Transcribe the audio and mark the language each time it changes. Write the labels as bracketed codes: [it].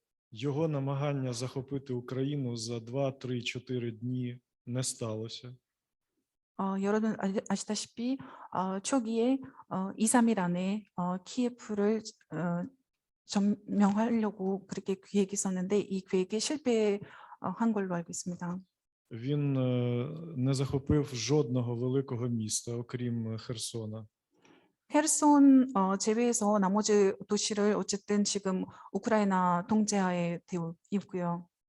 [uk] Його намагання захопити Україну за 2, 3, 4 дні не сталося. [ko] 여러분 아시다시피 초기에 2, 3일 안에 키예프를 점령하려고 그렇게 계획했었는데 이 계획이 실패한 걸로 알고 있습니다. [uk] Він не захопив жодного великого міста, окрім Херсона. [ko] 헤르손 제외해서 나머지 도시를 어쨌든 지금 우크라이나 통제하에 되어 있고요.